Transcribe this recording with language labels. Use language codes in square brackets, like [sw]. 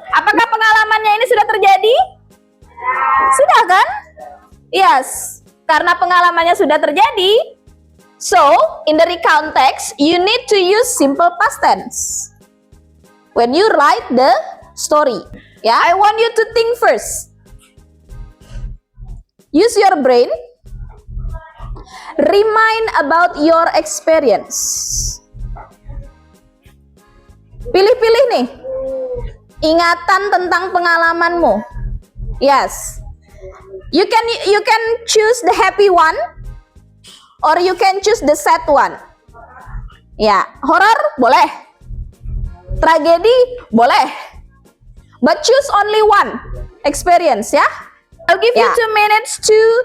[id] Apakah pengalamannya ini sudah terjadi? Sudah kan? Yes, karena pengalamannya sudah terjadi. [en] So, in the recount text, you need to use simple past tense when you write the story. Ya, I want you to think first. Use your brain. Remind about your experience. [id] Pilih-pilih nih. Ingatan tentang pengalamanmu. [en] Yes. You can choose the happy one. Or you can choose the sad one. [id] Ya, horror boleh. Tragedi boleh. [en] But choose only one experience ya. I'll give you 2 minutes to